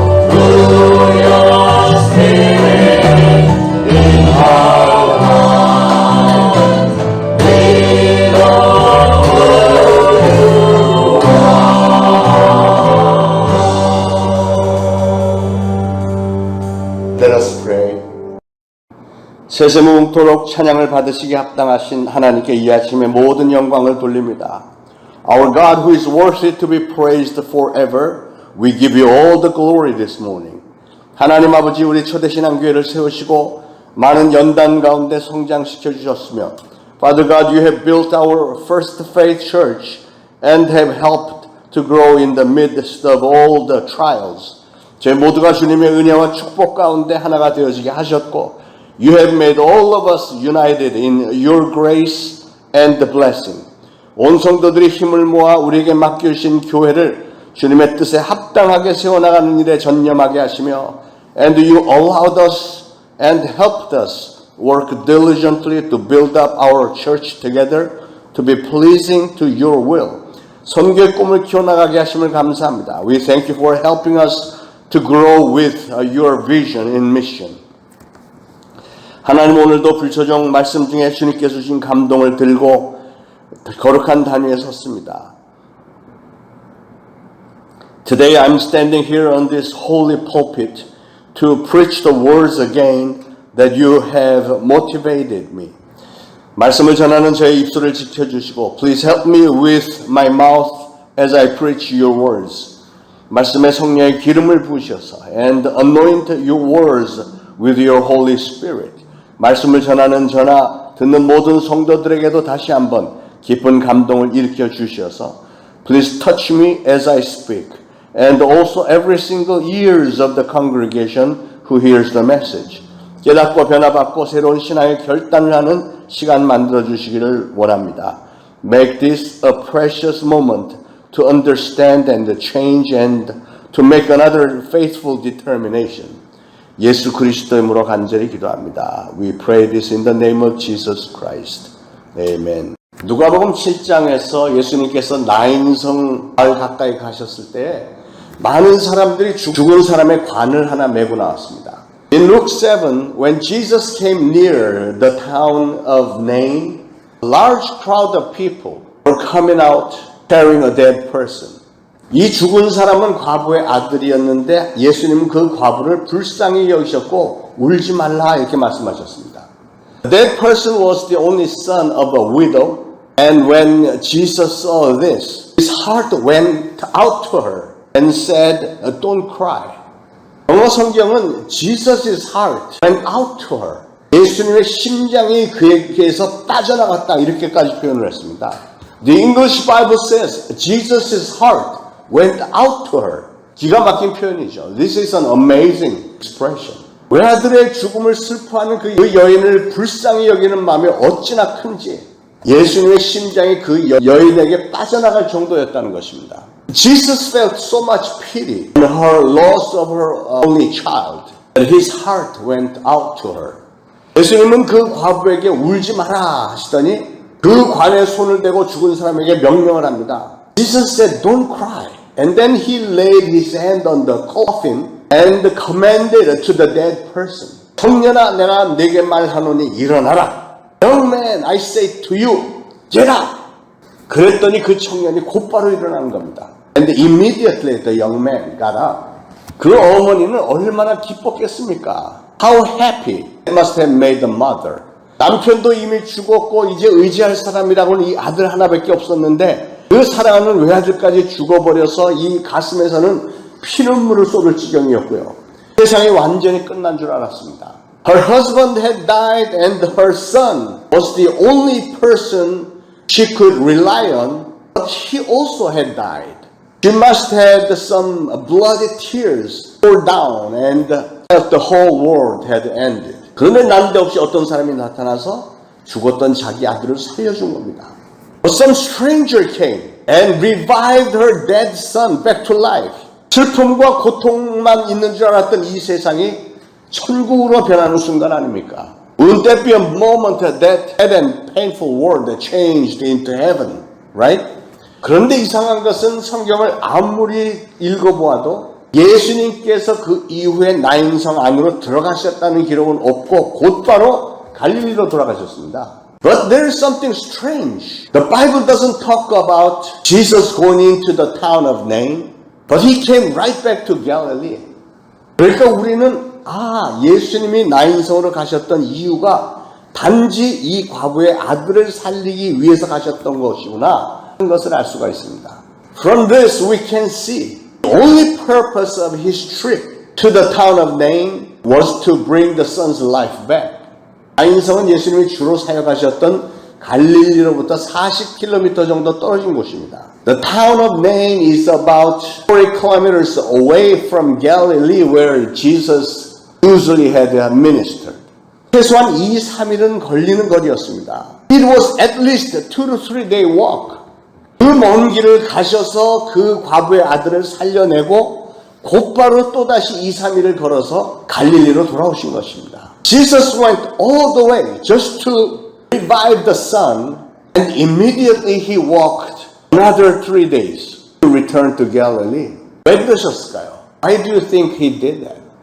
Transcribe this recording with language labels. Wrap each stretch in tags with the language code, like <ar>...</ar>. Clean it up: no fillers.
<en>Through your Spirit in our lives, we know who you are. Let us pray.</en> <ko>세세무궁토록 찬양을 받으시기 합당하신 하나님께 이 아침에 모든 영광을 돌립니다.</ko> <en>Our God who is worthy to be praised forever, we give you all the glory this morning.</en> <ko>하나님 아버지, 우리 초대신앙교회를 세우시고 많은 연단 가운데 성장시켜 주셨으며,</ko> <en>Father God, you have built our first faith church and have helped to grow in the midst of all the trials.</en> <ko>저희 모두가 주님의 은혜와 축복 가운데 하나가 되어지게 하셨고,</ko> <en>You have made all of us united in your grace and the blessing.</en> <ko>온 성도들이 힘을 모아 우리에게 맡겨주신 교회를 주님의 뜻에 합당하게 세워나가는 일에 전념하게 하시며,</ko> <en>And you allowed us and helped us work diligently to build up our church together to be pleasing to your will.</en> <ko>선교의 꿈을 키워나가게 하심을 감사합니다.</ko> <en>We thank you for helping us to grow with your vision in mission.</en> <ko>하나님, 오늘도 불초정 말씀 중에 주님께서 주신 감동을 들고 거룩한 단위에 섰습니다.</ko> <en>Today I'm standing here on this holy pulpit to preach the words again that you have motivated me.</en> <ko>말씀을 전하는 저의 입술을 지켜주시고</ko> <en>Please help me with my mouth as I preach your words.</en> <ko>말씀에 성령의 기름을 부으셔서</ko> <en>And anoint your words with your Holy Spirit.</en> <ko>말씀을 전하는 저나 듣는 모든 성도들에게도 다시 한번 깊은 감동을 일으켜 주셔서</ko> <en>Please touch me as I speak and also every single ears of the congregation who hears the message.</en> <ko>깨닫고 변화받고 새로운 신앙의 결단을 하는 시간 만들어 주시기를 원합니다.</ko> <en>Make this a precious moment to understand and change and to make another faithful determination.</en> <ko>예수 그리스도의 이름으로 간절히 기도합니다.</ko> <en>We pray this in the name of Jesus Christ. Amen.</en> <ko>누가복음 7장에서 예수님께서 나인성 마을 가까이 가셨을 때 많은 사람들이 죽은 사람의 관을 하나 메고 나왔습니다.</ko> <en>In Luke 7, when Jesus came near the town of Nain, a large crowd of people were coming out carrying a dead person.</en> <ko>이 죽은 사람은 과부의 아들이었는데 예수님은 그 과부를 불쌍히 여기셨고 울지 말라 이렇게 말씀하셨습니다.</ko> <en>That person was the only son of a widow, and when Jesus saw this, his heart went out to her and said, "Don't cry."</en> <ko>영어 성경은</ko> <en>Jesus' heart went out to her.</en> <ko>예수님의 심장이 그에게서 빠져나갔다 이렇게까지 표현을 했습니다.</ko> <en>The English Bible says Jesus' heart went out to her.</en> <ko>기가 막힌 표현이죠.</ko> <en>This is an amazing expression.</en> <ko>외아들의 죽음을 슬퍼하는 그 여인을 불쌍히 여기는 마음이 어찌나 큰지 예수님의 심장이 그 여인에게 빠져나갈 정도였다는 것입니다.</ko> <en>Jesus felt so much pity in her loss of her only child that his heart went out to her.</en> <ko>예수님은 그 과부에게 울지 마라 하시더니 그 관에 손을 대고 죽은 사람에게 명령을 합니다.</ko> <en>Jesus said, "Don't cry." And then he laid his hand on the coffin and commanded to the dead person.</en> <ko>청년아, 내가 네게 말하노니 일어나라.</ko> <en>Young man, I say to you, get up.</en> <ko>그랬더니 그 청년이 곧바로 일어나는 겁니다.</ko> <en>And immediately the young man got up.</en> <ko>그 어머니는 얼마나 기뻤겠습니까?</ko> <en>How happy it must have made the mother.</en> <ko>남편도 이미 죽었고 이제 의지할 사람이라고는 이 아들 하나밖에 없었는데 그 사랑하는 외아들까지 죽어버려서 이 가슴에서는 피눈물을 쏟을 지경이었고요. 세상이 완전히 끝난 줄 알았습니다.</ko> <en>Her husband had died and her son was the only person she could rely on, but he also had died. She must have some bloody tears pour down and felt the whole world had ended.</en> <ko>그런데 난데없이 어떤 사람이 나타나서 죽었던 자기 아들을 살려준 겁니다.</ko> <en>But some stranger came and revived her dead son back to life.</en> <ko>슬픔과 고통만 있는 줄 알았던 이 세상이 천국으로 변하는 순간 아닙니까?</ko> <en>Wouldn't that be a moment that sad and painful world that changed into heaven, right?</en> <ko>그런데 이상한 것은 성경을 아무리 읽어보아도 예수님께서 그 이후에 나인성 안으로 들어가셨다는 기록은 없고 곧바로 갈릴리로 돌아가셨습니다.</ko> <en>But there is something strange. The Bible doesn't talk about Jesus going into the town of Nain, but he came right back to Galilee.</en> <ko>그러니까 우리는 예수님이 나인성으로 가셨던 이유가 단지 이 과부의 아들을 살리기 위해서 가셨던 것이구나 하는 것을 알 수가 있습니다.</ko> <en>From this we can see the only purpose of his trip to the town of Nain was to bring the son's life back.</en> <ko>나인성은 예수님이 주로 사역하셨던 갈릴리로부터 40km 정도 떨어진 곳입니다.</ko> <en>The town of Nain is about 40 kilometers away from Galilee where Jesus usually had ministered.</en> <ko>최소한 2-3일은 걸리는 거리였습니다.</ko> <en>It was at least 2 to 3 day walk.</en> <ko>그 먼 길을 가셔서 그 과부의 아들을 살려내고 곧바로 또다시 2-3일을 걸어서 갈릴리로 돌아오신 것입니다.</ko> <en>Jesus went all the way just to revive the son and immediately he walked another 3 days to return to Galilee.</en> <ko>왜 그러셨을까요?</ko> <en>Why do you think he did that?</en>